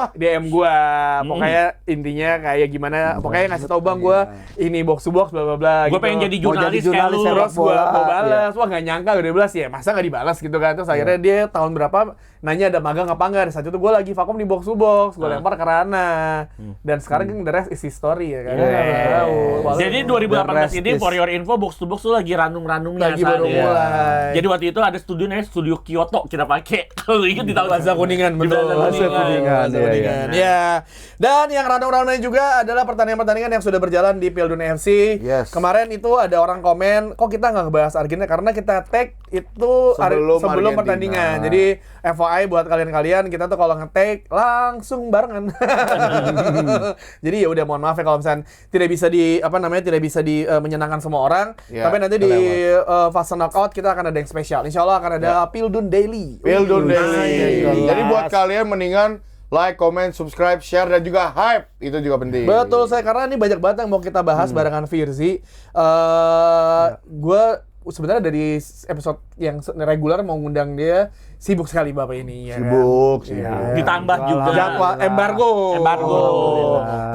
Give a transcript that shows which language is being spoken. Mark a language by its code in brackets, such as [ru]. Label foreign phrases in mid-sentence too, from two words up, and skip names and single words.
[id] DM gua, pokoknya intinya kayak gimana, pokoknya ngasih tau bang gua ini box to box [en] bla bla bla. [id] Gue pengen jadi jurnalis kayak lu. sepak Terus gua bola, balas, wah nggak nyangka udah balas ya, masa nggak dibalas gitu kan. Terus akhirnya dia tahun berapa nanya ada magang apa enggak, saat itu gue lagi vakum di box to box, gue lempar ke Rana. Dan sekarang kan [en] the rest is history [id] ya kan. Tahu. Jadi 2018 ini is- [en] for your info [id] box to box tuh lagi ranung-ranungnya Lagi baru saat ini. mulai. Jadi waktu itu ada studio namanya Studio Kyoto kita pakai. Kalau ingat di tahun Plaza Kuningan, Di betul. Plaza Kuningan. Plaza Kuningan. Ya. Dan yang ranau-ranaunya juga adalah pertandingan-pertandingan yang sudah berjalan di Pildun FC. Yes. Kemarin itu ada orang komen, kok kita nggak ngebahas Argentina karena kita tag itu sebelum Argentina. pertandingan. Jadi FYI buat kalian-kalian, kita tuh kalau nge-tag langsung barengan. Jadi ya udah mohon maaf ya kalau misalnya tidak bisa di menyenangkan semua orang. Ya, Tapi nanti di fase knockout kita akan ada yang spesial. Insya Allah akan ada Pildun Daily. Pildun Daily. Iya. Jadi buat kalian mendingan [en] like, comment, subscribe, share [id] dan juga hype. Itu juga penting. Betul saya, karena ini banyak banget yang mau kita bahas barengan Firzi. Gue sebenarnya dari episode yang reguler mau ngundang dia, sibuk sekali bapak ini ya. Sibuk. Ditambah juga Jadwal embargo. Alhamdulillah.